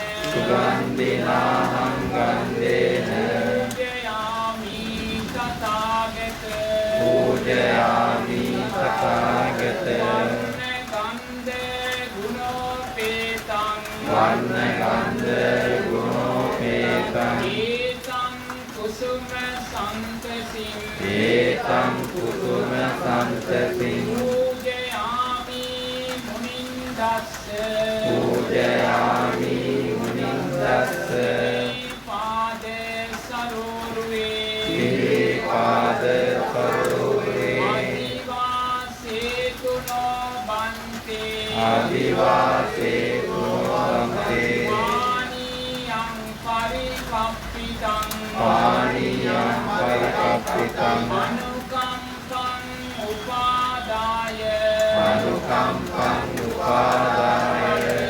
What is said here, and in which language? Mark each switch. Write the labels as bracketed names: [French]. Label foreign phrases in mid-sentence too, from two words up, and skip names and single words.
[Pali] පූජයාමි තථාගත වර්ණ ගන්ධ ගුණෝපේතං ඒතං කුසුම සන්තසින් පූජයාමි पूजयामि मुनिन्दस्य पाद सरोरुवे आदिवासे गुणवन्ते पानीयं परिकल्पितम् अनुकम्पम् उपादाय